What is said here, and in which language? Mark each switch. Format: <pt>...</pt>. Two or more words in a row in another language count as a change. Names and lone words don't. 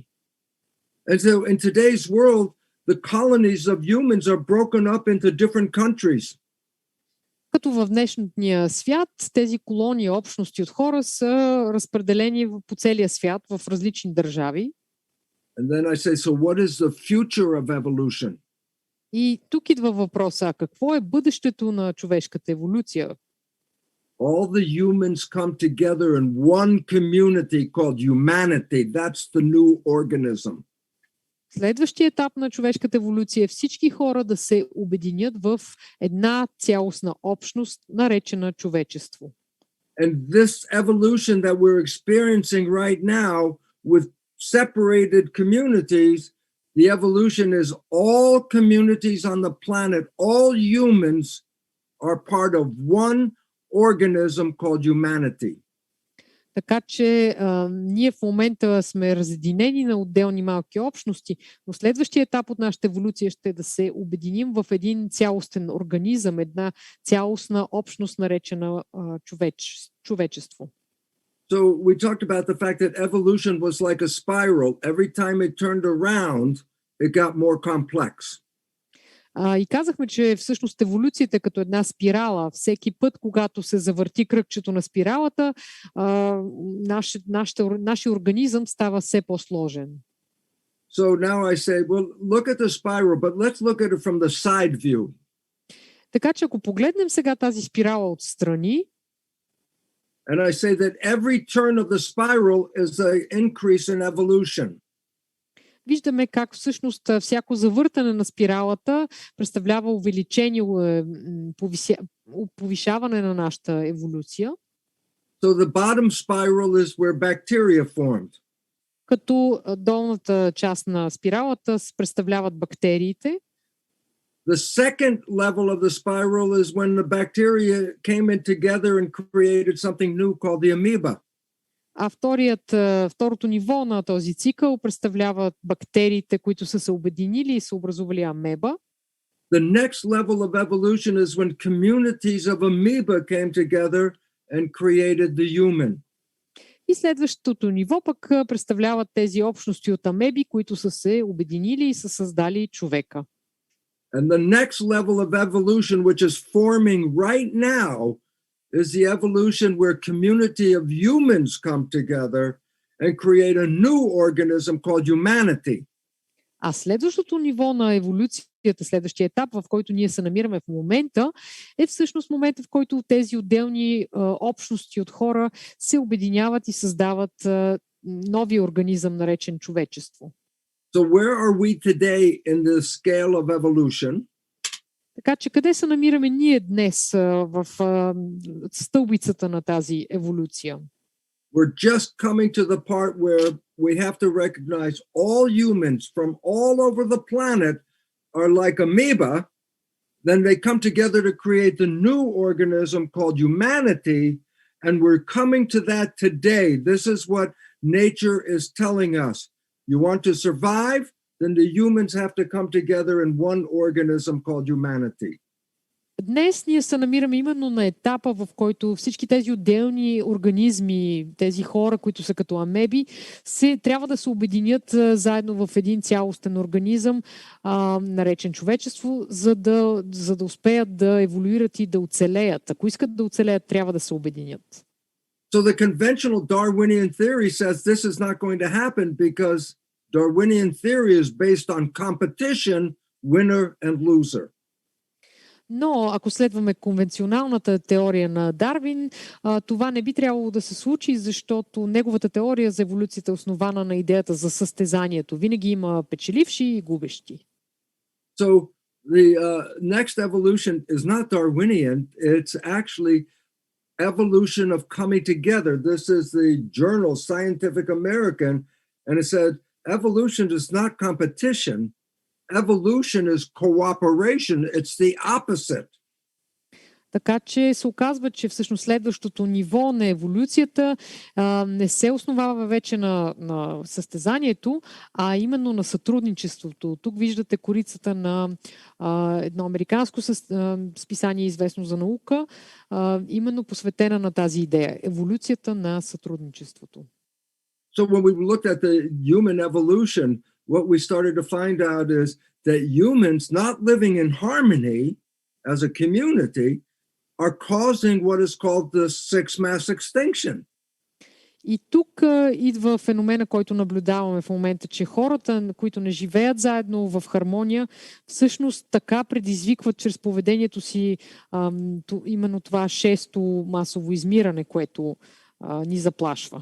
<en>And so in today's world, the colonies of humans are broken up into different countries.</en> <bg>Като в днешния свят тези колонии, общности от хора са разпределени по целия свят в различни държави.</bg> <en>And then I say, so what is the future of evolution?</en> <bg>И тук идва въпроса, какво е бъдещето на човешката еволюция?</bg> <en>All the humans come together in one community called humanity. That's the new organism.</en> <bg>Следващия етап на човешката еволюция е всички хора да се обединят в една цялостна общност, наречена човечество.</bg> <en>And this evolution that we're experiencing right now with separated communities, the evolution is all communities on the planet, all humans are part of one organism called humanity.</en> <bg>Така че ние в момента сме разединени на отделни малки общности, но следващия етап от нашата еволюция ще е да се обединим в един цялостен организъм, една цялостна общност, наречена човечество.</bg> <en>So we talked about the fact that evolution was like a spiral. Every time it turned around, it got more complex.</en> <bg>И казахме, че всъщност еволюцията е като една спирала. Всеки път, когато се завърти кръгчето на спиралата, нашия организъм става все по-сложен.</bg> <en>So now I say, well, look at the spiral, but let's look at it from the side view.</en> <bg>Така че ако погледнем сега тази спирала отстрани,</bg> <en>and I say that every turn of the spiral is an increase in evolution.</en> <bg>Виждаме как всъщност всяко завъртане на спиралата представлява увеличение, повишаване на нашата еволюция.</bg> <en>So the bottom spiral is where bacteria formed.</en> <bg>Като долната част на спиралата представляват бактериите.</bg> <en>The second level of the spiral is when the bacteria came in together and created something new called the amoeba.</en> <bg>А второто ниво на този цикъл представляват бактериите, които са се обединили и са образували амеба.</bg> <en>The next level of evolution is when communities of amoeba came together and created the human.</en> <bg>И следващото ниво пък представляват тези общности от амеби, които са се обединили и са създали човека.</bg> <en>And the next level of evolution, which is forming right now, is the evolution where community of humans come together and create a new organism called humanity.</en> <bg>А следващото ниво на еволюцията, следващия етап, в който ние се намираме в момента, е всъщност момента, в който тези отделни общности от хора се обединяват и създават новия организъм, наречен човечество.</bg> <en>So where are we today in the scale of evolution?</en> <bg>Така че къде се намираме ние днес в стълбицата на тази еволюция?</bg> <en>We're just coming to the part where we have to recognize all humans from all over the planet are like amoeba. Then they come together to create the new organism called humanity. And we're coming to that today. This is what nature is telling us. You want to survive? Then the humans have to come together in one organism called humanity.</en> <bg>Днес ние се намираме именно на етапа, в който всички тези отделни организми, тези хора, които са като амеби, трябва да се обединят заедно в един цялостен организъм, наречен човечество, за да успеят да еволюират и да оцелеят. Ако искат да оцелеят, трябва да се обединят.</bg> <en>So the conventional Darwinian theory says this is not going to happen because Darwinian theory is based on competition, winner and loser.</en> <bg>Но ако следваме конвенционалната теория на Дарвин, това не би трябвало да се случи, защото неговата теория за еволюцията е основана на идеята за състезанието. Винаги има печеливши и губещи.</bg> <en>So the next evolution is not Darwinian, it's actually evolution of coming together. This is the journal Scientific American, and it said evolution is not competition. Evolution is cooperation. It's the opposite.</en> <bg>Така че се оказва, че всъщност следващото ниво на еволюцията не се основава вече на състезанието, а именно на сътрудничеството. Тук виждате корицата на едно американско списание, известно за наука, именно посветена на тази идея. Еволюцията на сътрудничеството.</bg> <en>So when we looked at the human evolution, what we started to find out is that humans not living in harmony as a community are causing what is called the sixth mass extinction.</en> <bg>И тук идва феномена, който наблюдаваме в момента, че хората, които не живеят заедно в хармония, всъщност така предизвикват чрез поведението си именно това шесто масово измиране, което ни заплашва.</bg>